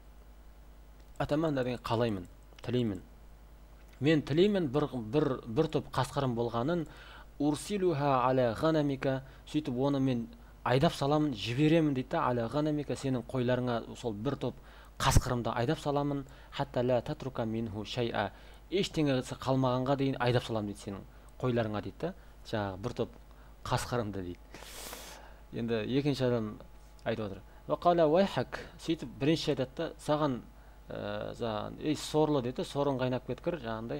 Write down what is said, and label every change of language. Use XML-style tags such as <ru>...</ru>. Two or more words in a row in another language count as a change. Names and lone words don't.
<kk>Атаманна деген қалаймын, тілеймін. Мен тілеймін бір топ қасқырым болғанын.</kk> <ar>أرسلها على غنمك,</ar> <kk>сөйтіп оны мен айдап саламын, жіберемін дейді.</kk> <ar>على غنمك,</ar> <kk>сенің қойларыңа сол бір топ қасқырымды айдап саламын.</kk> <ar>حتى لا تترك منه شيئا,</ar> <kk>ештеңесі қалмағанға дейін айдап салам дейді сенің қойларыңа дейді. Жаңағы бір топ қасқырымды дейді. Енді екінші адам айтып отыр:</kk> <ar>وقال ويحك,</ar> <kk>сөйтіп бірінші айтады: саған сорлы дейді, сорың қайнап кеткір, жаңағындай.</kk>